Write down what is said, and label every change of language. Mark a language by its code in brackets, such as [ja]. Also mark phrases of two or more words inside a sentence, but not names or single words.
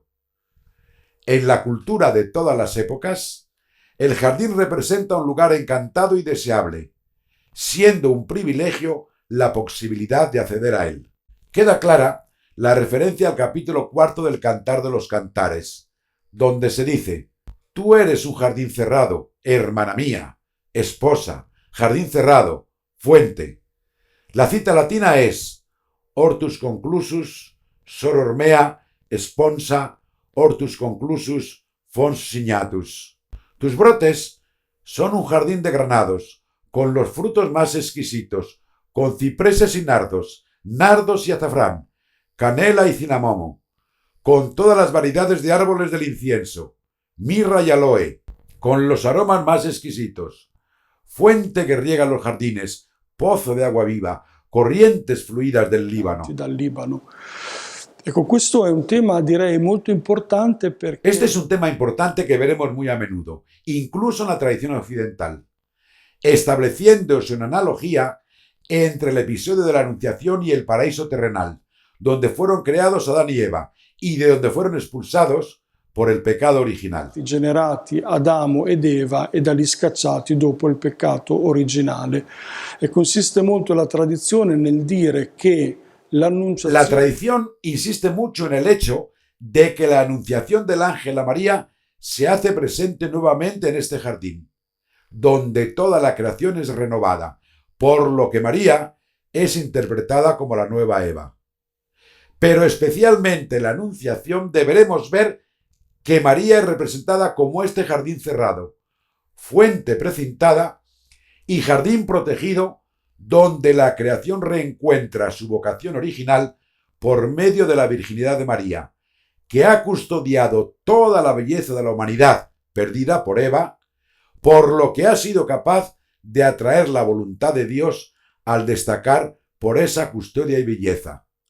[es] En la cultura de todas las épocas, el jardín representa un lugar encantado y deseable, siendo un privilegio la posibilidad de acceder a él. Queda clara la referencia al capítulo 4 del Cantar de los Cantares, donde se dice: tú eres un jardín cerrado, hermana mía, esposa, jardín cerrado, fuente. La cita latina es: [la] Hortus conclusus, soror mea, sponsa, hortus conclusus, fons signatus. [es] Tus brotes son un jardín de granados, con los frutos más exquisitos, con cipreses y nardos y azafrán, canela y cinamomo. con todas las variedades de árboles del incienso, mirra y aloe, con los aromas más exquisitos, fuente que riega los jardines, pozo de agua viva, corrientes fluidas del Líbano. [it] Dal Libano. Ecco, questo è un tema direi molto importante perché [es] Este es un tema importante que veremos muy a menudo, incluso en la tradición occidental, estableciéndose una analogía entre el episodio de la Anunciación y el paraíso terrenal, donde fueron creados Adán y Eva, y de donde fueron expulsados por el pecado original. [it] generati Adamo ed Eva e da lì scacciati dopo il peccato originale. E consiste molto la tradizione nel dire che La l'annunciazione [es] tradición insiste mucho en el hecho de que la anunciación del ángel a María se hace presente nuevamente en este jardín, donde toda la creación es renovada, por lo que María es interpretada como la nueva Eva. Pero especialmente en la anunciación deberemos ver que María es representada como este jardín cerrado, fuente precintada y jardín protegido donde la creación reencuentra su vocación original por medio de la virginidad de María, que ha custodiado toda la belleza de la humanidad perdida por Eva, por lo que ha sido capaz de atraer la voluntad de Dios al destacar por esa custodia y belleza.